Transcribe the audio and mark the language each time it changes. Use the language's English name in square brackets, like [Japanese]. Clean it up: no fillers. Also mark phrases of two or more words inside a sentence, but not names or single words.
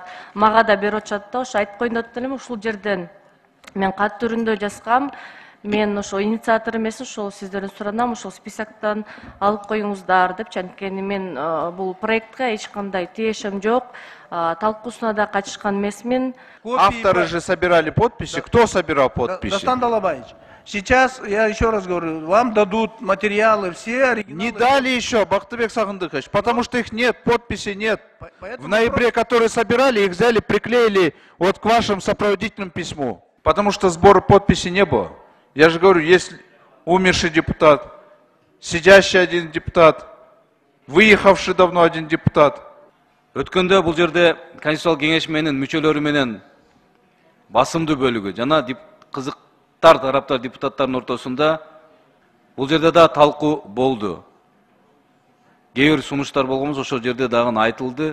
[Kyrgyz] Мага да берип атышат да, ошо айтып коеюн деп элем, ушул жерден мен кат түрүндө жазгам. Мен ошо инициатор эмесмин, ошол сиздерден суранам, ошол списоктон алып коюңуздар деп. Анткени мен бул проектке эч кандай тиешем жок. Талкуусуна да катышкан эмесмин. [Russian] Авторы же собирали подписи. Кто собирал подписи? Достан Далабаевич, сейчас я еще раз говорю, вам дадут материалы все. Не дали еще, Бактыбек Сагындыкович, потому что их нет, подписей нет. В ноябре, которые собирали, их взяли, приклеили вот к вашему сопроводительному письму. Потому что сбора подписей не было. Я же говорю, если умерший депутат, сидящий один депутат, выехавший давно один депутат. [Kyrgyz] Өткөндө бул жерде конституциялык кеңеш менен мүчөлөрү менен басымдуу бөлүгү жана кызыктар тараптар депутаттардын ортосунда бул жерде да талкуу болду. Кээ бир сунуштар болгонбуз ошол жерде дагы айтылды.